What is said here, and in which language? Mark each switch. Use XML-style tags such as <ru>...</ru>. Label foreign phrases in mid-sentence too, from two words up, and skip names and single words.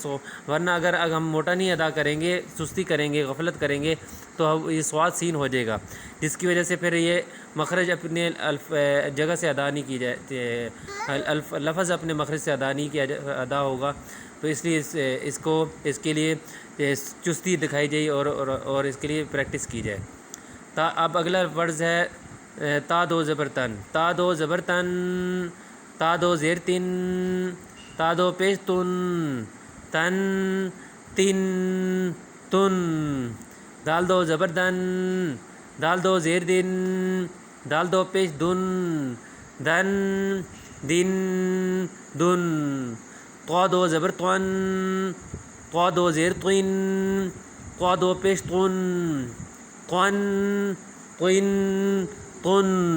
<ur>ورنہ اگر ہم موٹا نہیں ادا کریں گے، سستی کریں گے، غفلت کریں گے، تو یہ سواد سین ہو جائے گا، جس کی وجہ سے پھر یہ مخرج اپنے جگہ سے ادا نہیں کی جائے، لفظ اپنے مخرج سے ادا نہیں کیا ادا ہوگا۔ تو اس لیے اس کے لیے چستی دکھائی جائے اور اس کے لیے پریکٹس کی جائے۔ اب اگلا ورڈز ہے تا دو زبر تن، تا دو زبر تن، تا دو زیر تن، تا دو پیش تن، تن، تن، تن۔ دال دو زبر دن، دال دو زیر دن، دال دو پیش دن، دن، دن، دن۔ طا دو زبر طن، طا دو زیر طن، طا دو پیش طن، طن، طن، طن۔</ur>